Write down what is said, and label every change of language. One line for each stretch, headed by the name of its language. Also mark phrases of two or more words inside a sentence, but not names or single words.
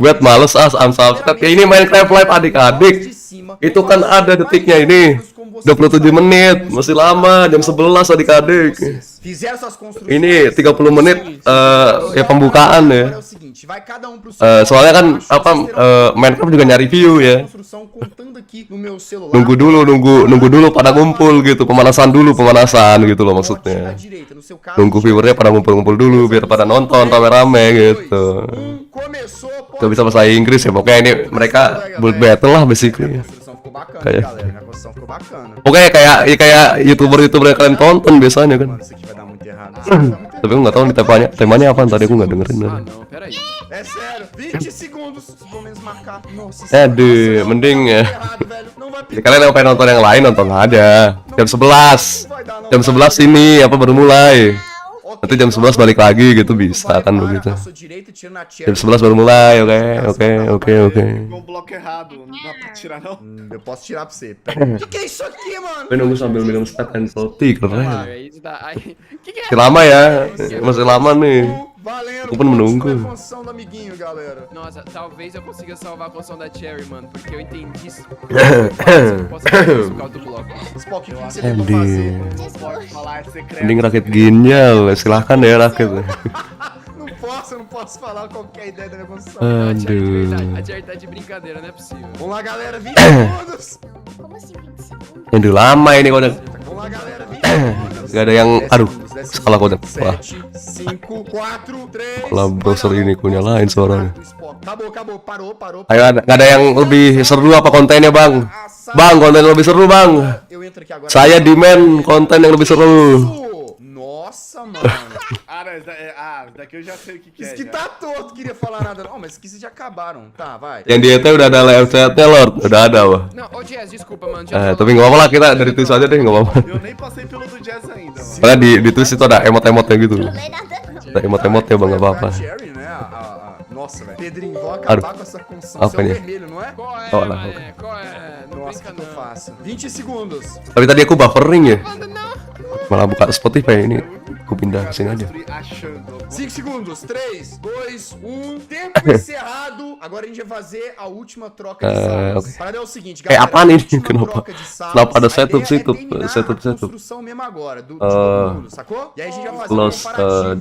Indonesian: Clickbait males unsubscribe. Ya ini Minecraft live adik-adik. Itu kan ada detiknya ini. 27 menit, masih lama, jam 11 adik-adik.
Portuguese: Fizeram suas construções.
Indonesian: Ini 30 menit ya pembukaan ya.
Portuguese: Agora é o seguinte, vai cada um pro seu
Indonesian: Soalnya kan
Portuguese: lote,
Indonesian: apa
Portuguese: vocês terão
Indonesian: Minecraft juga nyari view ya.
Portuguese: construção contando aqui no meu celular.
Indonesian: Nunggu dulu pada ngumpul gitu, pemanasan gitu loh
Portuguese: À
Indonesian: maksudnya.
Portuguese: direita, no seu caso.
Indonesian: Nunggu viewernya pada ngumpul-ngumpul dulu biar pada nonton rame-rame gitu.
Portuguese: Começou,
Indonesian: Gak bisa bahasa Inggris ya, pokoknya ini mereka
English: build battle
Indonesian: lah basically.
Portuguese: A construção ficou bacana,
Indonesian: Kayak-
Portuguese: galera. A construção ficou bacana.
Indonesian: Pokoknya kayak youtuber yang kalian tonton biasanya kan.
Portuguese: Mano, isso aqui vai dar muito errado. Isso aqui vai dar muito
Indonesian: Tapi aku nggak tahu nih temanya apa tadi aku nggak dengerin.
Portuguese: Ah, não, peraí. errado. É sério, 20 segundos. Pelo menos marcar. Nossa,
Indonesian: Aduh, mending ya.
Portuguese: errado, velho. Não vai
Indonesian: Ya, kalian yang pengen nonton yang lain nonton aja. Jam 11. Jam 11 ini apa baru mulai. Nanti jam 11 balik lagi gitu bisa kan begitu. Jam 11 baru mulai, oke.
Portuguese: Um bloco errado, não dá pra tirar não? Eu posso tirar pra você. Que é isso aqui, mano?
Indonesian: Gue nunggu sambil minum
English: stack and salty,
Indonesian: keren.
Portuguese: Aí tá. Aí. Que é?
Indonesian: Masih lama ya, masih lama nih.
Portuguese: Valendo.
Indonesian: Aku pun menunggu.
Portuguese: Pontos pra função do amiguinho, galera. Nossa, talvez eu consiga salvar a construção da Cherry, mano, porque eu entendi isso. Eu posso fazer isso por causa do bloco. Spock, o que você tentou fazer? Pode falar, é secreto.
Indonesian: Mending rakit ginjal, silahkan ya rakit.
Portuguese: Não posso falar qual que é a ideia da minha construção. A Cherry de
Indonesian: Aduh.
Portuguese: verdade. A Cherry tá de brincadeira, não é possível. Vamos lá, galera, 20 segundos. Como assim 20 segundos?
Indonesian: Yang lama ini kode.
Portuguese: Vamos lá, galera, 20 segundos.
Indonesian: Gak ada yang, aduh, salah kode. Wah,
Portuguese: 7, 5, 4, 3.
Indonesian: kalau browser ini ku nyalain suaranya.
Portuguese: Acabou, parou.
Indonesian: Ayo, gak ada yang lebih seru apa kontennya bang? Bang, konten yang lebih seru bang.
Portuguese: Eu entro aqui agora.
Indonesian: Saya demand konten yang lebih seru.
Portuguese: Nossa, mano. Daqui eu já sei o que Isso é. que já. tá torto, queria falar nada. Não, mas isso aqui vocês já acabaram. Tá, vai.
Indonesian: Yang di ET udah ada
English: live chatnya
Indonesian: Lord, udah ada wah.
Portuguese: Não, ô Jazz, desculpa, mano. Já
Indonesian: Tapi nggak apa-apa lah, kita dari twist aja deh, nggak apa-apa.
Portuguese: Eu nem passei pelo do Jazz ainda, mano.
Indonesian: Soalnya di twist itu ada emot-emotnya gitu.
Portuguese: Não lê nada não.
Indonesian: Ada emot-emotnya bang, nggak apa-apa.
Portuguese: Cherry, né? Nossa, velho. Pedrinho, vão acabar com essa construção.
Indonesian: Apa
Portuguese: Seu
Indonesian: nih?
Portuguese: vermelho, não é? Qual é, Oh, lá, mané? Qual é? Não Nossa, brinca que eu não. faço. 20 segundos.
Indonesian: Tapi tadi aku buffering ya,
Portuguese: Manda não.
Indonesian: malah buka Spotify ini. Aku pindah ke sini aja.
Portuguese: Achando. 5 segundos. 3, 2, 1. Tempo encerrado. Agora a gente vai fazer a última troca de salas. ok. A parada é o seguinte,
Indonesian: Kayak
Portuguese: galera.
Indonesian: apaan
Portuguese: a
Indonesian: ini?
Portuguese: última
Indonesian: Kenapa?
Portuguese: troca de salas,
Indonesian: Kenapa ada
Portuguese: a
Indonesian: setup,
Portuguese: ideia é
Indonesian: setup,
Portuguese: terminar
Indonesian: setup,
Portuguese: a
Indonesian: setup?
Portuguese: construção mesmo agora, de todo mundo, sacou? E aí a gente vai fazer um
Indonesian: Close,
Portuguese: comparativo